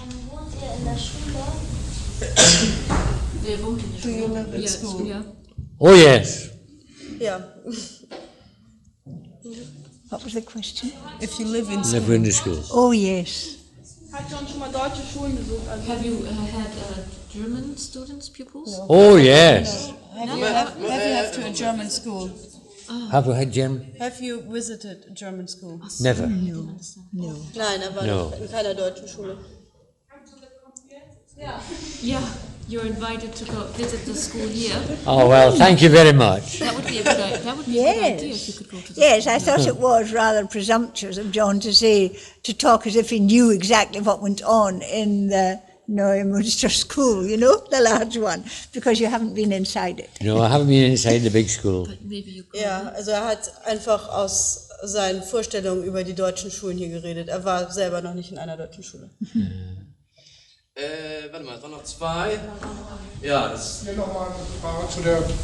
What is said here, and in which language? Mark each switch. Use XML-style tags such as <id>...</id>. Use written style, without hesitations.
<de>Wohnt ihr in der Schule? Wer wohnt in der Schule?</de> <en>Do you live in school? Yeah. Oh yes.</en> <de>Ja.</de> <en>What was the question? If you live in school. Live in the school. Oh yes.</en> <de>Hat John schon mal deutsche Schulen besucht?</de> <en>Have you had German students, pupils? Oh yes. Have you had to a German school? Have you had German? Have you visited a German school? Never. No.</en> <de>Nein, er war noch in keiner deutschen Schule.</de> <en>Yeah, you're invited to go visit the school here. Oh well, thank you very much. That would be a good idea. That would be a good idea if you could go to the Yes, I thought it was rather presumptuous of John to talk as if he knew exactly what went on in the Neumünster school, the large one, because you haven't been inside it. No, I haven't been inside the big school.</en> <de>Ja, also er hat einfach aus seinen Vorstellungen über die deutschen Schulen hier geredet. Er war selber noch nicht in einer deutschen Schule. Warte mal, es waren noch 2. Ja, das... Hier nochmal eine Frage zu der...</de>